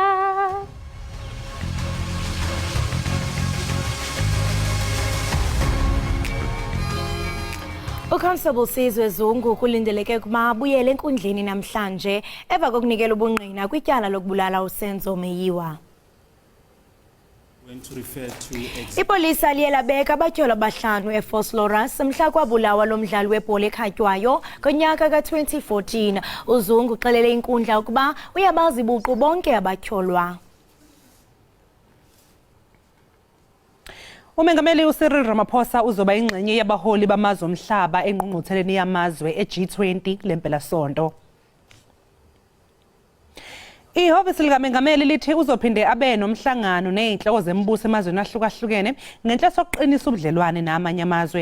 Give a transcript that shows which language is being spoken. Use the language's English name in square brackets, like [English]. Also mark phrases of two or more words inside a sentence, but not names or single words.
[Xhosa] Uconstable Sizwe Zungu kulindeleke ukuba abuyele enkundleni namhlanje emva kokunikela ubungqina kwityala lokubulala uSenzo Meyiwa. Ipolisa liye labeka abatyholwa abahlanu eFort Lawrence mhla kwabulawa lomdlali webhola ekhatywayo ngonyaka ka-2014. uZungu uxelele inkundla ukuba uyabazi buqu bonke abatyholwa. [Zulu] Umengameli uCyril Ramaphosa uzoba ingxenye yabaholi bamazwe omhlaba engqungqutheleni yamazwe eG20 lempelasonto. Ihhovisi likaMengameli lithi uzophinde abe nomhlangano nezinhloko zembuso emazweni ahlukahlukene ngenhloso yokuqinisa ubudlelwane namanye amazwe.